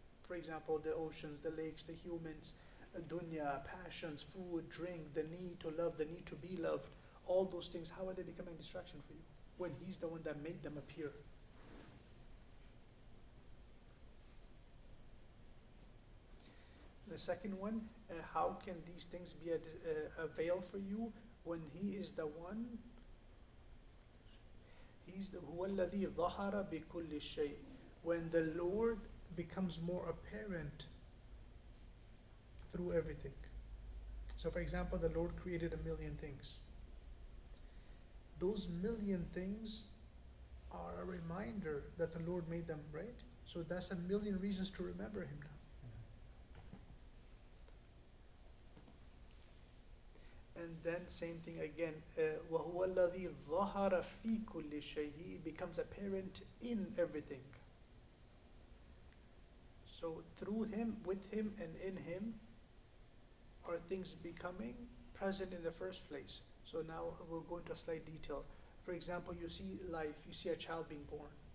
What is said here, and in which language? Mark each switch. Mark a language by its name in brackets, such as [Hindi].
[English] For example, the oceans, the lakes, the humans, dunya, passions, food, drink, the need to love, the need to be loved, all those things, how are they becoming a distraction for you when He's the one that made them appear? The second one, how can these things be a veil for you when He is the one? He's the [Arabic] هُوَ الَّذِي ظَهَرَ بِكُلِّ شَيْءٍ. [English] When the Lord becomes more apparent through everything. So for example, the Lord created 1,000,000 things. Those 1,000,000 things are a reminder that the Lord made them, right? So that's 1,000,000 reasons to remember Him now. And then same thing again, [Arabic] وَهُوَ الَّذِي ظَهَرَ فِي كُلِّ شَيْءٍ. [English] He becomes apparent in everything. So through Him, with Him, and in Him are things becoming present in the first place. So now we'll go into a slight detail. For example, you see life, you see a child being born.